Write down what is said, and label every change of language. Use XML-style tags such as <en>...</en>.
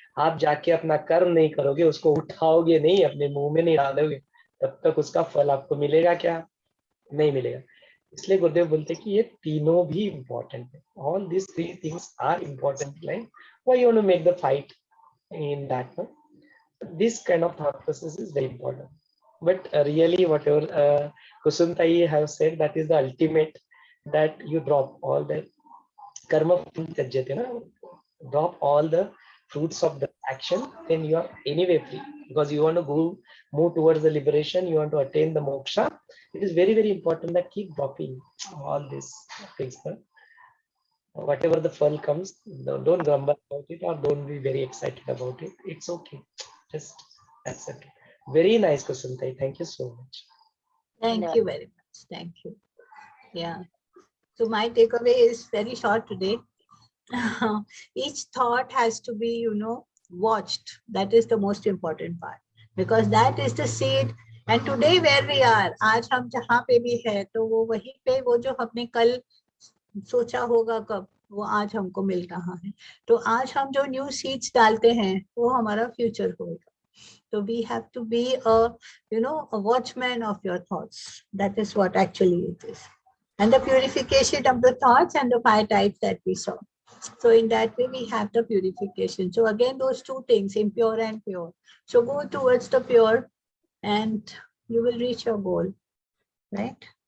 <hi>आप जाके अपना कर्म नहीं करोगे, उसको उठाओगे नहीं, अपने मुंह में नहीं डालोगे, तब तक उसका फल आपको मिलेगा क्या? नहीं मिलेगा। इसलिए गुरुदेव बोलते हैं कि ये तीनों भी इम्पोर्टेंट है।</hi> <en>All this three things are important life. Why you want to make the fight in that one? This kind of thought process is very important. But really, whatever Kusumtai have said, that is the ultimate, that you drop all the karma tyajyate, na? Drop all the fruits of the action, then you are anyway free, because you want to go move towards the liberation, you want to attain the moksha. It is very, very important that keep dropping all these things. Whatever the fun comes, don't grumble about it or don't be very excited about it. It's okay. Just accept it. Very nice question, Tai. Thank you so much. Thank you very much. Thank you. Yeah. So my takeaway is very short today. Each thought has to be, watched. That is the most important part, because that is the seed. And today where we are,</en> <hi>आज हम जहाँ पे भी है, तो वो वहीं पे, वो जो हमने कल सोचा होगा कब, वो आज हमको मिल रहा है. तो आज हम जो न्यू सीड्स डालते हैं, वो हमारा फ्यूचर होगा.</hi> <en>So we have to be a watchman of your thoughts. That is what actually it is. And the purification of the thoughts and the five types that we saw. So in that way, we have the purification. So again, those two things, impure and pure. So go towards the pure and you will reach your goal, right?</en>